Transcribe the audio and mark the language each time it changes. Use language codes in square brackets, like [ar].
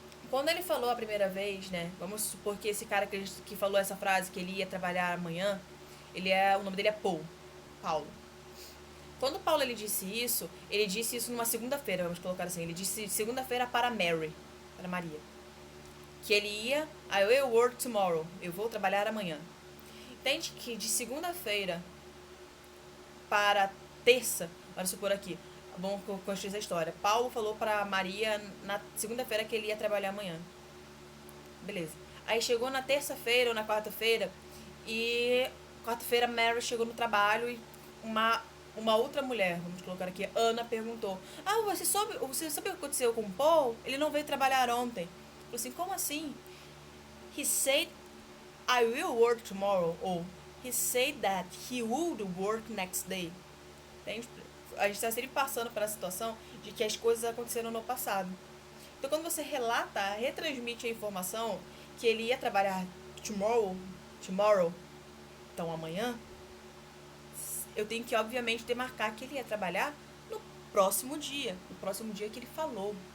[pt] Quando ele falou a primeira vez, né? Vamos supor que esse cara que falou essa frase, que ele ia trabalhar amanhã, o nome dele é Paulo. Quando Paulo ele disse isso numa segunda-feira, vamos colocar assim. Ele disse segunda-feira para Maria. Que ele ia, [en] I will work tomorrow. [pt] Eu vou trabalhar amanhã. Entende que de segunda-feira para terça, vamos supor aqui, vamos construir essa história. Paulo falou para Maria na segunda-feira que ele ia trabalhar amanhã. Beleza. Aí chegou na terça-feira ou na quarta-feira e quarta-feira Mary chegou no trabalho e uma outra mulher, vamos colocar aqui, Ana, perguntou: você sabe o que aconteceu com o Paul? Ele não veio trabalhar ontem. Falou assim, como assim? [en] He said I will work tomorrow. Ou he said that he would work next day. [pt] Entende? A gente está sempre passando pela situação de que as coisas aconteceram no passado. Então, quando você relata, retransmite a informação que ele ia trabalhar tomorrow, então amanhã, eu tenho que, obviamente, demarcar que ele ia trabalhar no próximo dia que ele falou.